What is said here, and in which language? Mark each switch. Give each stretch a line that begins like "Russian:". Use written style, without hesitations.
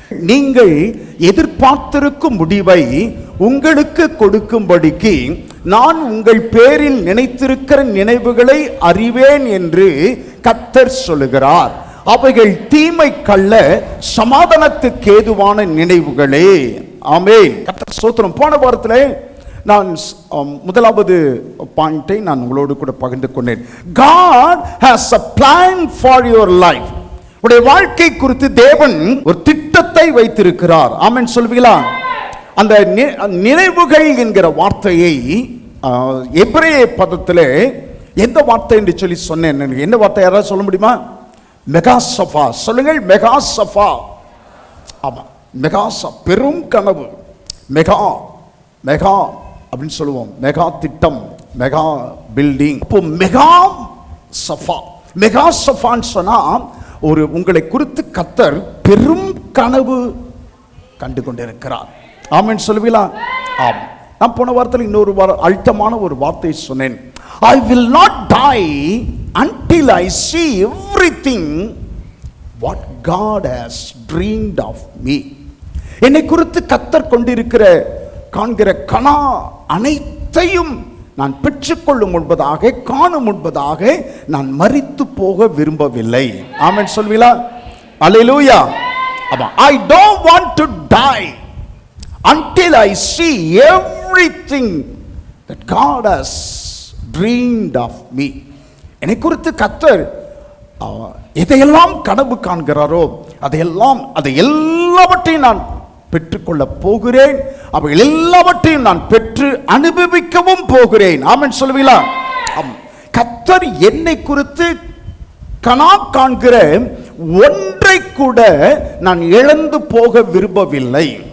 Tamil: நீங்கள் எதிர்பார்த்திருக்கும் முடிவை உங்களுக்கு கொடுக்கும்படிக்கு நான் உங்கள் பேரில் நினைத்திருக்கிற நினைவுகளை அறிவேன் என்று கர்த்தர் சொல்லுகிறார். அவைகள் தீமைக்கல்ல, சமாதானத்துக்கு ஏதுவான நினைவுகளே. ஆமென். கர்த்தர் ஸ்தோத்திரம். போன வாரத்தில் நான் முதலாவது பாயிண்டை நான் உங்களோடு கூட பகிர்ந்து கொண்டேன்.
English: God has a plan for your life.
Tamil: உடைய வாழ்க்கை குறித்து தேவன் ஒரு திட்டத்தை வைத்திருக்கிறார். ஆமென் சொல்வீங்களா? அந்த நினைவுகள் என்கிற வார்த்தையை எபிரேய பதத்திலே எந்த வார்த்தை என்று சொல்லி சொன்னேன். என்ன வார்த்தை யாராவது சொல்ல முடியுமா? மெகாசஃபா. சொல்லுங்கள், மெகாசஃபா. ஆமா, மெகாசா, பெரும் கனவு. மெகா மெகா அப்படின்னு சொல்லுவோம். மெகா திட்டம், மெகா பில்டிங். இப்போ மெகா சஃபா, மெகா சஃபான்னு சொன்னா ஒரு உங்களை குறித்து கர்த்தர் பெரும் கனவு கண்டு கொண்டிருக்கிறார். ஆமென் சொல்லுவீங்களா? ஆம். நான் போன வாரத்தில் இன்னொரு அழுத்தமான ஒரு வார்த்தை சொன்னேன்.
English: I will not die until I see everything what God has dreamed of me.
Tamil: என்னை குறித்து கர்த்தர் கொண்டிருக்கிற காண்கிற கனா அனைத்தையும் நான் பெற்றுக்கொள்ளும் முன்பதாக, காணும் முன்பதாக நான் மரித்து போக விரும்பவில்லை. ஆமென் சொல்வீங்களா? அல்லேலூயா. ஆமா.
English: I don't want to die until I see everything that God has dreamed of me.
Tamil: என்னை குறித்து கர்த்தர் எதையெல்லாம் கனவு காண்கிறாரோ அதை எல்லாவற்றையும் நான் பெற்றுக்கொள்ள போகிறேன். அவைகள் எல்லாவற்றையும் நான் பெற்று அனுபவிக்கவும் போகிறேன். ஆமென் சொல்லுவீங்களா? கர்த்தர் என்னை குறித்து கனா காண்கிற ஒன்றை கூட நான் இழந்து போக விரும்பவில்லை.